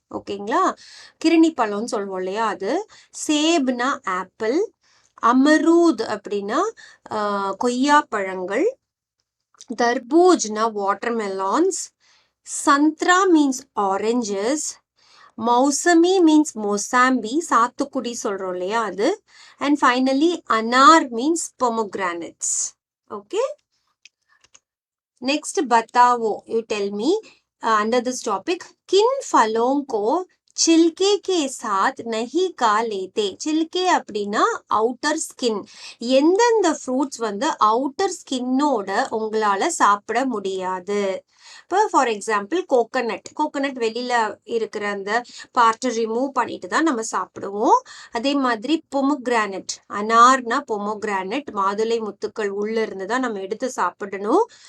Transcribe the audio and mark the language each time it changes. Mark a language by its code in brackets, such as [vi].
[ta] ஓகேங்களா, கிருணி பழம்னு சொல்லுவோம் இல்லையா அது. சேப்னா ஆப்பிள், அமரூத் அப்படின்னா கொய்யா பழங்கள், தர்பூஜ்னா வாட்டர்மெலான்ஸ், Chandra means oranges, மௌசமி means mosambi, சாத்துக்குடி சொல்றோம் இல்லையா அது. [en] And finally anar means pomegranates. [hi] Okay, next बताओ, [en] you tell me under this topic, [hi] किन फलों को छिलके के साथ नहीं खा लेते. [ta] छिलके அப்படின்னா அவுட்டர் ஸ்கின். எந்தெந்த ஃப்ரூட்ஸ் வந்து அவுட்டர் ஸ்கின்னோட உங்களால சாப்பிட முடியாது. இப்போ ஃபார் எக்ஸாம்பிள் கோகனட், கோகனட் வெளியில இருக்கிற அந்த பார்ட்டை ரிமூவ் பண்ணிட்டு தான் நம்ம சாப்பிடுவோம். அதே மாதிரி பொமோகிரானட், அனார்னா பொமோகிரானட், மாதுளை முத்துக்கள் உள்ள இருந்து தான் நம்ம எடுத்து சாப்பிடணும்.